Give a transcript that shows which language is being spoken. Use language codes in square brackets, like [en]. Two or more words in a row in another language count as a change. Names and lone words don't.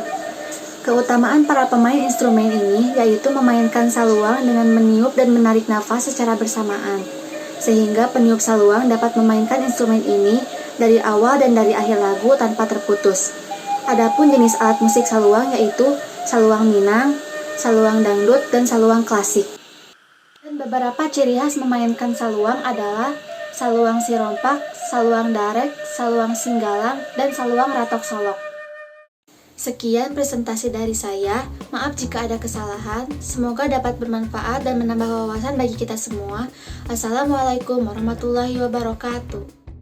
[id] Keutamaan para pemain instrumen ini yaitu memainkan saluang dengan meniup dan menarik nafas secara bersamaan, sehingga peniup saluang dapat memainkan instrumen ini dari awal dan dari akhir lagu tanpa terputus. Adapun jenis alat musik saluang yaitu saluang Minang, saluang dangdut, dan saluang klasik. Dan beberapa ciri khas memainkan saluang adalah saluang sirompak, saluang darek, saluang singgalang, dan saluang ratok solok. Sekian presentasi dari saya, maaf jika ada kesalahan, semoga dapat bermanfaat dan menambah wawasan bagi kita semua. [ar] السلام عليكم ورحمة الله وبركاته.